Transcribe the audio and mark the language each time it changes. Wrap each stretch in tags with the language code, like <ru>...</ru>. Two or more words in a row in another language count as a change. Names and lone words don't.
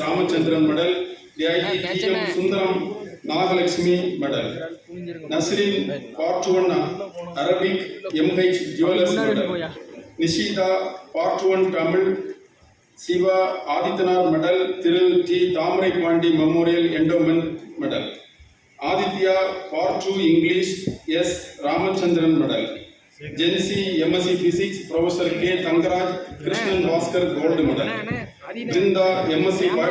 <en>Ramachandran Medal, DIT TM Sundaram Nagalakshmi Medal. Nasrin Part 1 Arabic MH Jewelers Medal. Nishita Part 1 Tamil Siva Adityanar Medal, Thiru T. Thamrai Pandi Memorial Endowment Medal. Aditya Part 2 English S. Ramachandran Medal. Gen C MSc Physics Professor K. Tangaraj Krishnan Bhaskar Gold Medal. Brinda MSc</en>